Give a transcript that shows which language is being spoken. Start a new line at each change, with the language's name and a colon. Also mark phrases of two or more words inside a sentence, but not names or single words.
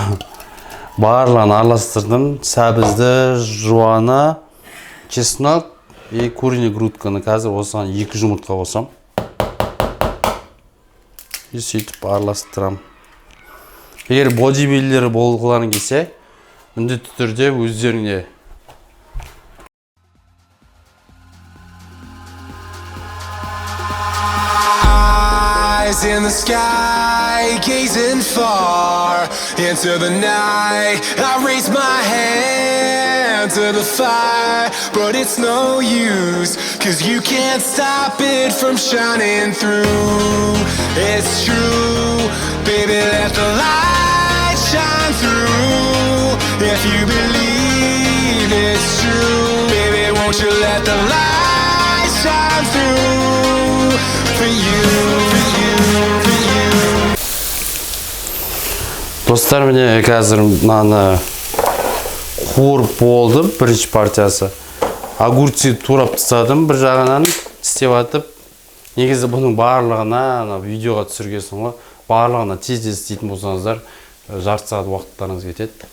Kazakh: Барлығын араластырдым. Сәбізді, жуаны,
Russian: чеснок и куриный грудканы.
Kazakh: Қазір осыған 2 жұмыртқа қосам. И сөйтіп араластырам. Егер бодибилдері болғыларың келсе, міндетті түрде өздеріңе
English: Eyes in the sky, gazing far into the night. I raise my hand to the fire, but it's no use, 'cause you can't stop it from shining through. It's true, baby, let the light shine through. If you believe it's true, baby, won't you let the light shine through for you, for you, for you.
Kazakh: Достар, міне қазір мынаны қуырып болды, бірінші партиясы. Огурцы турап тастадым, бір жағынан істеп атып. Негізі бұның барлығына видеоға түсіргесін ғой. Барлығына тез істейтін болсаңыздар, жарты сағат уақыттарыңыз кетеді.